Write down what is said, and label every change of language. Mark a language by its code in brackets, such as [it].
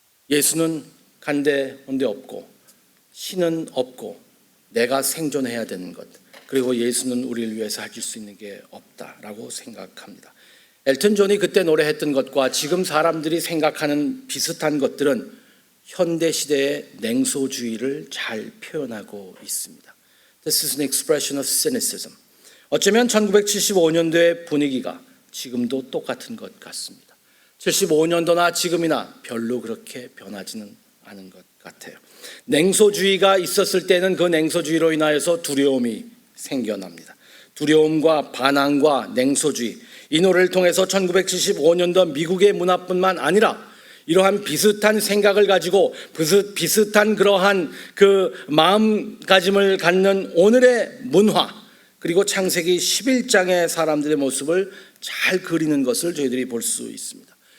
[ko] 예수는 간데 온데 없고 신은 없고 내가 생존해야 되는 것, 그리고 예수는 우리를 위해서 해줄 수 있는 게 없다라고 생각합니다. 엘튼 존이 그때 노래했던 것과 지금 사람들이 생각하는 비슷한 것들은 현대시대의 냉소주의를 잘 표현하고 있습니다. [en] This is an expression of cynicism. [ko] 어쩌면 1975년도의 분위기가 지금도 똑같은 것 같습니다. 75년도나 지금이나 별로 그렇게 변하지는 않은 것 같아요. 냉소주의가 있었을 때는 그 냉소주의로 인하여서 두려움이 생겨납니다. 두려움과 반항과 냉소주의, 이 노래를 통해서 1975년도 미국의 문화뿐만 아니라 이러한 비슷한 생각을 가지고 비슷한 그러한 그 마음가짐을 갖는 오늘의 문화, 그리고 창세기 11장의 사람들의 모습을 잘 그리는 것을 저희들이 볼 수 있습니다.